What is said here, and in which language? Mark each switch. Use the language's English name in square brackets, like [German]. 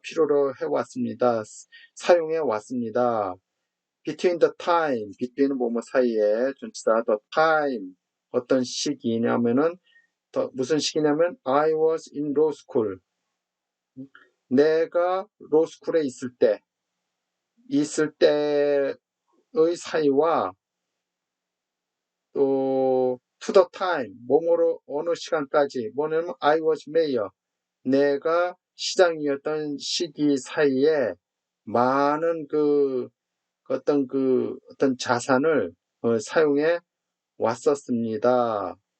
[Korean] 필요로 해왔습니다. 사용해왔습니다. [English] Between the time, between은 [Korean] 뭐뭐 사이에, 전치사 [English] the time, [Korean] 어떤 시기냐면은, 무슨 시기냐면, [English] I was in law school. [Korean] 내가 로스쿨에 있을 때의 사이와 또 [English] to the time, [Korean] 뭐뭐로 어느 시간까지, 뭐냐면 [English] I was mayor. [Korean] 내가 시장이었던 시기 사이에 많은 어떤 자산을 사용해 왔었습니다.